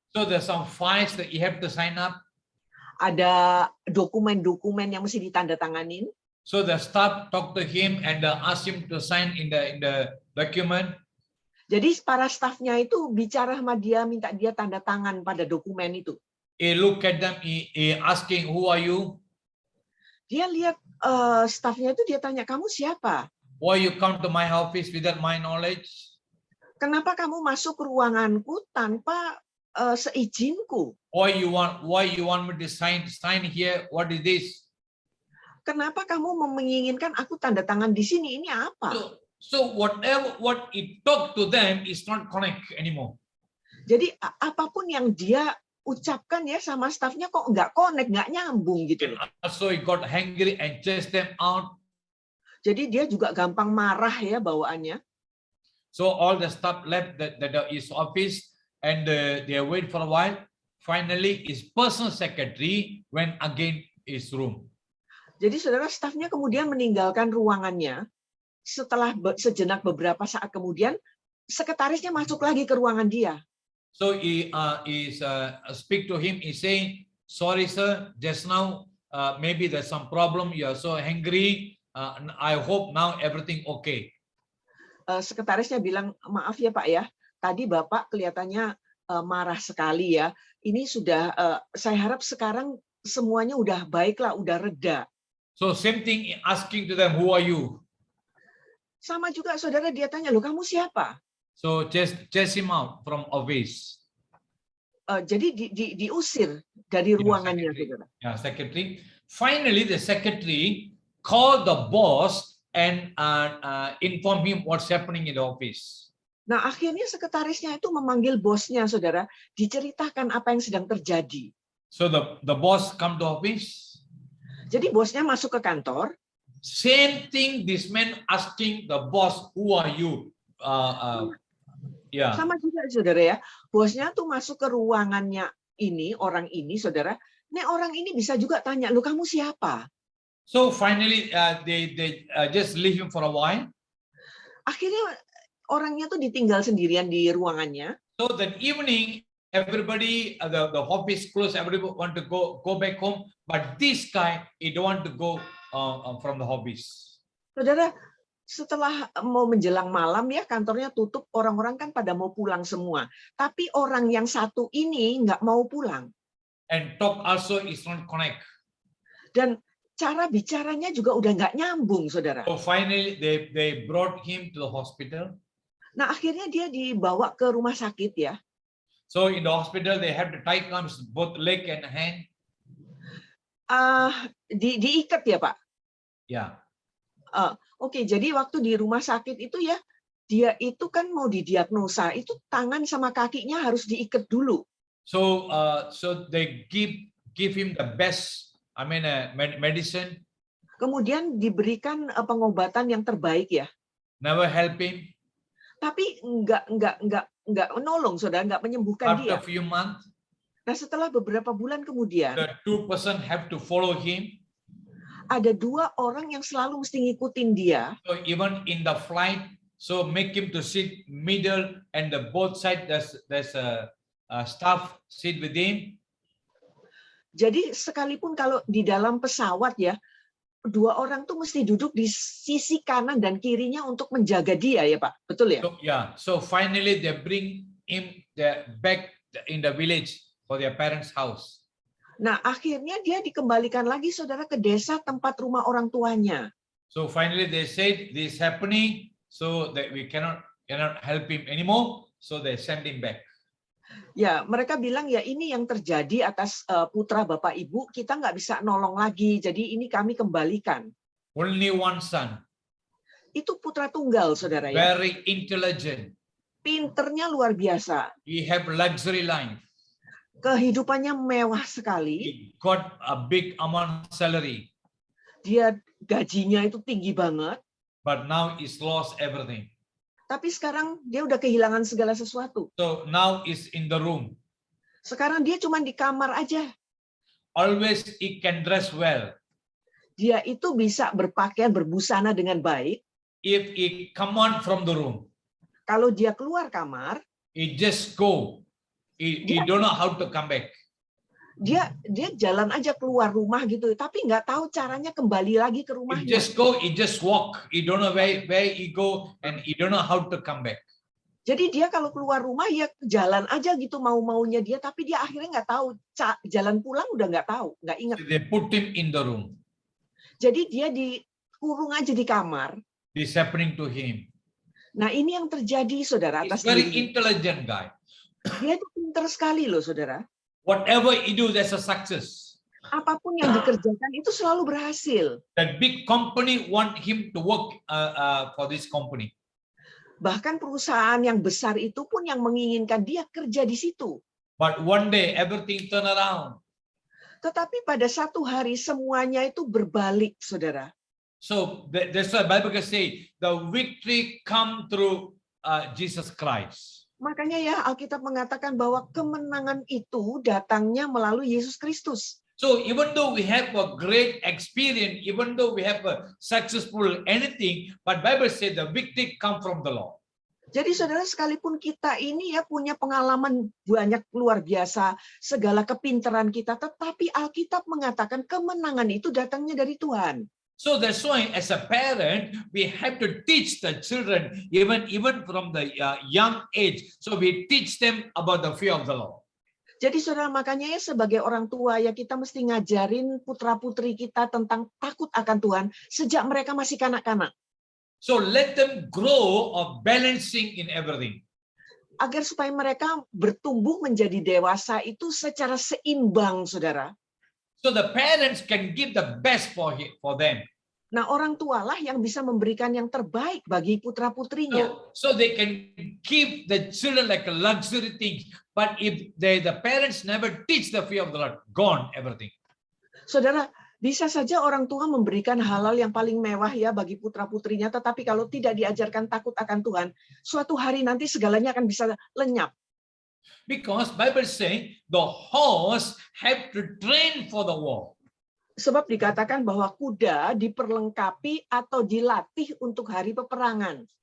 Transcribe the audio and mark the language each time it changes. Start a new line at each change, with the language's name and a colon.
English: So there's some files that you have to sign up.
Indonesian: Ada dokumen-dokumen yang mesti ditandatanganin.
English: So the staff talk to him and ask him to sign in the document.
Indonesian: Jadi para stafnya itu bicara sama dia, minta dia tanda tangan pada dokumen itu.
English: He look at them, he asking, who are you?
Indonesian: Dia lihat stafnya itu, dia tanya, kamu siapa?
English: Why you come to my office without my knowledge?
Indonesian: Kenapa kamu masuk ke ruanganku tanpa seizinku?
English: Why you want me to sign here? What is this?
Indonesian: Kenapa kamu menginginkan aku tanda tangan di sini? Ini apa?
English: So what he talk to them is not connect anymore.
Indonesian: Jadi apapun yang dia ucapkan ya sama stafnya kok nggak connect, nggak nyambung gitu.
English: So he got angry and chased them out.
Indonesian: Jadi dia juga gampang marah ya bawaannya.
English: So all the staff left his office and they wait for a while. Finally, his personal secretary went again his room.
Indonesian: Jadi saudara, stafnya kemudian meninggalkan ruangannya. Setelah sejenak beberapa saat kemudian, sekretarisnya masuk lagi ke ruangan dia.
English: So he speak to him. He saying, "Sorry, sir. Just now maybe there's some problem. You are so angry. I hope now everything okay."
Indonesian: Sekretarisnya bilang, maaf ya Pak ya. Tadi Bapak kelihatannya marah sekali ya. Ini sudah, saya harap sekarang semuanya udah baiklah, udah reda.
English: So same thing asking to them, who are you?
Indonesian: Sama juga saudara, dia tanya, loh kamu siapa?
English: So chase him out from office.
Indonesian: Jadi diusir dari ruangannya, saudara.
English: Yeah, secretary. Finally, the secretary called the boss and inform him what's happening in the office.
Indonesian: Nah, akhirnya sekretarisnya itu memanggil bosnya, saudara, diceritakan apa yang sedang terjadi.
English: So the boss come to office.
Indonesian: Jadi bosnya masuk ke kantor.
English: Same thing, this man asking the boss, who are you? Yeah.
Indonesian: Sama juga, saudara ya. Bosnya tuh masuk ke ruangannya ini, orang ini, saudara. Nih orang ini bisa juga tanya, lu kamu siapa?
English: So finally, they just leave him for a while.
Indonesian: Akhirnya orangnya tuh ditinggal sendirian di ruangannya.
English: So that evening, everybody, the office closed, everybody want to go back home. But this guy, he don't want to go from the office.
Indonesian: Saudara, setelah mau menjelang malam ya, kantornya tutup, orang-orang kan pada mau pulang semua. Tapi orang yang satu ini nggak mau pulang.
English: And talk also is not connect.
Indonesian: Dan cara bicaranya juga udah nggak nyambung, saudara.
English: So finally, they brought him to the hospital.
Indonesian: Nah, akhirnya dia dibawa ke rumah sakit ya.
English: So in the hospital, they have to tie clamps both leg and hand.
Indonesian: Diikat ya, Pak?
English: Yeah.
Indonesian: Oke, jadi waktu di rumah sakit itu ya, dia itu kan mau didiagnosa, itu tangan sama kakinya harus diikat dulu.
English: So they give him the best, medicine.
Indonesian: Kemudian diberikan pengobatan yang terbaik ya.
English: Never help him.
Indonesian: Tapi nggak menolong, saudara, nggak menyembuhkan dia.
English: After a few months,
Indonesian: nah setelah beberapa bulan kemudian,
English: the two person have to follow him.
Indonesian: Ada dua orang yang selalu mesti ngikutin dia.
English: So even in the flight, so make him to sit middle and the both side there's a staff sit with him.
Indonesian: Jadi sekalipun kalau di dalam pesawat ya, dua orang tuh mesti duduk di sisi kanan dan kirinya untuk menjaga dia ya Pak, betul ya?
English: So yeah, so finally they bring him back in the village for their parents' house.
Indonesian: Nah akhirnya dia dikembalikan lagi saudara ke desa tempat rumah orang tuanya.
English: So finally they said this is happening, so that we cannot help him anymore. So they send him back.
Indonesian: Ya, mereka bilang ya ini yang terjadi atas putra Bapak Ibu, kita nggak bisa nolong lagi, jadi ini kami kembalikan.
English: Only one son,
Indonesian: Itu putra tunggal, saudara ya.
English: very intelligent.
Indonesian: Pinternya luar biasa.
English: He have luxury life.
Indonesian: Kehidupannya mewah sekali.
English: He got a big amount salary,
Indonesian: Dia gajinya itu tinggi banget.
English: but now he's lost everything.
Indonesian: Tapi sekarang dia udah kehilangan segala sesuatu.
English: So now he's in the room.
Indonesian: Sekarang dia cuma di kamar aja.
English: Always he can dress well.
Indonesian: Dia itu bisa berpakaian, berbusana dengan baik.
English: If he come out from the room,
Indonesian: Kalau dia keluar kamar,
English: he just go. He don't know how to come back.
Indonesian: dia jalan aja keluar rumah gitu, tapi nggak tahu caranya kembali lagi ke
English: He
Indonesian: rumahnya.
English: just go, he just walk. He don't know where he go, and he don't know how to come back.
Indonesian: Jadi dia kalau keluar rumah ya jalan aja gitu mau-maunya dia, tapi dia akhirnya nggak tahu jalan pulang udah nggak tahu, nggak ingat.
English: They put him in the room.
Indonesian: Jadi dia dikurung aja di kamar.
English: This happening to him.
Indonesian: Nah ini yang terjadi saudara
English: He's
Indonesian: atas
English: very
Indonesian: diri.
English: intelligent guy.
Indonesian: Dia itu pintar sekali loh saudara.
English: Whatever he do, there's a success.
Indonesian: Apapun yang dikerjakan itu selalu berhasil.
English: That big company want him to work for this company.
Indonesian: Bahkan perusahaan yang besar itu pun yang menginginkan dia kerja di situ.
English: But one day everything turn around.
Indonesian: Tetapi pada satu hari semuanya itu berbalik, saudara.
English: So that's why Bible can say the victory come through Jesus Christ.
Indonesian: Makanya ya Alkitab mengatakan bahwa kemenangan itu datangnya melalui Yesus Kristus.
English: So even though we have a great experience, even though we have a successful anything, but Bible says the victory come from the Lord.
Indonesian: Jadi saudara sekalipun kita ini ya punya pengalaman banyak luar biasa, segala kepintaran kita, tetapi Alkitab mengatakan kemenangan itu datangnya dari Tuhan.
English: So that's why as a parent, we have to teach the children even from the young age. So we teach them about the fear of the Lord.
Indonesian: Jadi saudara makanya ya sebagai orang tua ya kita mesti ngajarin putra-putri kita tentang takut akan Tuhan sejak mereka masih kanak-kanak.
English: So let them grow of balancing in everything.
Indonesian: Agar supaya mereka bertumbuh menjadi dewasa itu secara seimbang, saudara.
English: So the parents can give the best for them.
Indonesian: Nah, orang tualah yang bisa memberikan yang terbaik bagi putra-putrinya.
English: So they can give the children like a luxury things. But if the parents never teach the fear of the Lord, gone everything.
Indonesian: Saudara, bisa saja orang tua memberikan hal-hal yang paling mewah ya bagi putra-putrinya, tetapi kalau tidak diajarkan takut akan Tuhan, suatu hari nanti segalanya akan bisa lenyap.
English: Because Bible saying the horse have to train for the war.
Indonesian: Sebab dikatakan bahwa kuda diperlengkapi atau dilatih untuk hari peperangan.